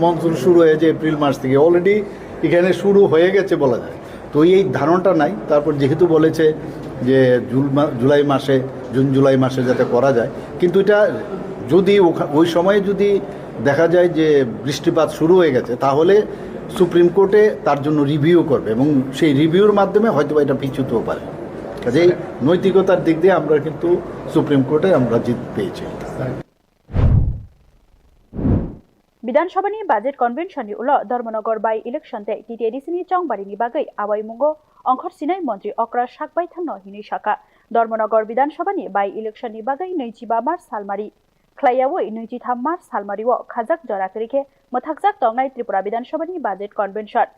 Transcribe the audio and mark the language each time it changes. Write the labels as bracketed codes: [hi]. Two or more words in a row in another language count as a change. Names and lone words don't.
[bn] মনসুন শুরু হয়েছে এপ্রিল মাস থেকে অলরেডি এখানে শুরু হয়ে গেছে বলা যায় তো এই ধারণাটা নাই তারপর যেহেতু বলেছে যে জুন জুলাই মাসে যাতে করা যায় কিন্তু এটা যদি ওই সময়ে যদি দেখা যায় যে বৃষ্টিপাত শুরু হয়ে গেছে তাহলে সুপ্রিম কোর্টে তার জন্য রিভিউ করবে এবং সেই রিভিউর মাধ্যমে হয়তো এটা পিছুতেও পারে কাজেই নৈতিকতার দিক দিয়ে আমরা কিন্তু সুপ্রিম কোর্টে আমরা জিত পেয়েছি [trp] विधानसभानि बाजेट कन्भेन्सननि उल धर्मनगर बाई इलेक्शन ते टीटीडीसीनि चंगबारिनि बागै आवाई मुंगो अंखर सिनाय मंत्री अक्रा साकबाय थांनो हिनि शाखा धर्मनगर विधानसभानि बाई इलेक्शननि बागै 25 मार्च सालमारि ख्लायावै 23 मार्च सालमारिओ खाजाक जराकरिखे मथाकजाक तंगनाय त्रिपुरा विधानसभानि बाजेट कन्भेन्सन